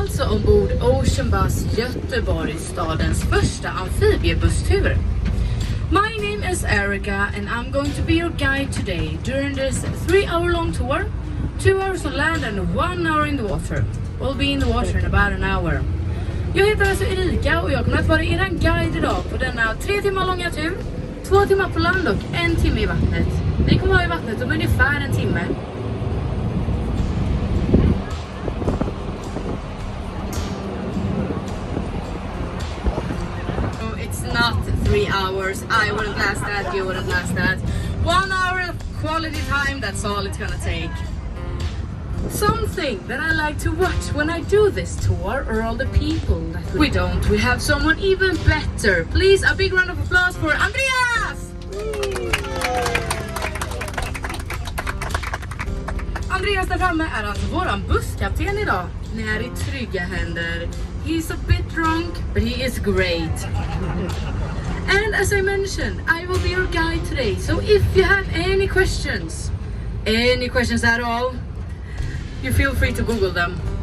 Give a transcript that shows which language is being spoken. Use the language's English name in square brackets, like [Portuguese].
[Swedish] Ombord OCEANBUS Göteborg, stadens första amfibiebusstur. [English] My name is Erica and I'm going to be your guide today during this 3-hour-long tour. 2 hours on land and 1 hour in the water. We'll be in the water in about an hour. [Swedish] Jag heter alltså Erika och jag kommer att vara er guide idag på denna 3 timmar långa tur. 2 timmar på land och 1 timme i vattnet. Vi kommer vara i vattnet om ungefär en timme. [English] Not 3 hours. I wouldn't last that, you wouldn't last that. 1 hour of quality time, that's all it's gonna take. Something that I like to watch when I do this tour are all the people that we don't. We have someone even better. Please, a big round of applause for Andreas! [Swedish] Andreas där framme är alltså våran busskapten idag. Ni är i trygga händer. [English] He's a bit drunk, but he is great. And as I mentioned, I will be your guide today. So if you have any questions at all, you feel free to Google them.